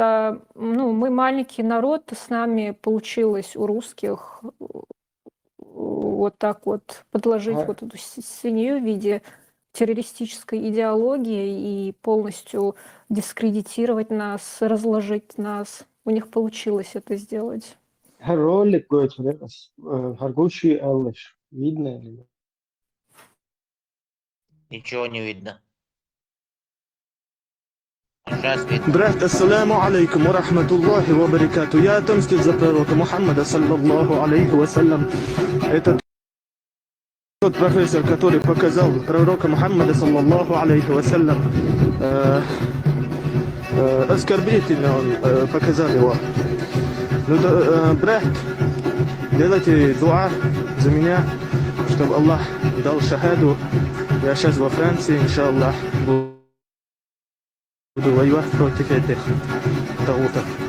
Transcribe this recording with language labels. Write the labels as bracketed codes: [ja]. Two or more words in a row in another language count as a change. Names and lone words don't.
[ru] Мы маленький народ, с нами получилось у русских вот так вот подложить вот эту свинью в виде террористической идеологии и полностью дискредитировать нас, разложить нас. У них получилось это сделать. Ролик, Харгучи Алыш. Видно ли? Ничего не видно. Сейчас видно. Брат, [ar] السلام عليكم ورحمة الله وبركاته. [ru] Я отомстил за пророка Мухаммада, [ar] صلى الله عليه وسلم. [ru] Это Тот профессор, который показал пророка Мухаммада, [ar] صلى الله عليه وسلم, [ru] оскорбительно он показал его. Ну, брат, делайте дуа за меня, чтобы Аллах дал шахаду. Я сейчас во Франции, иншаллах, буду воевать против этих тагутов.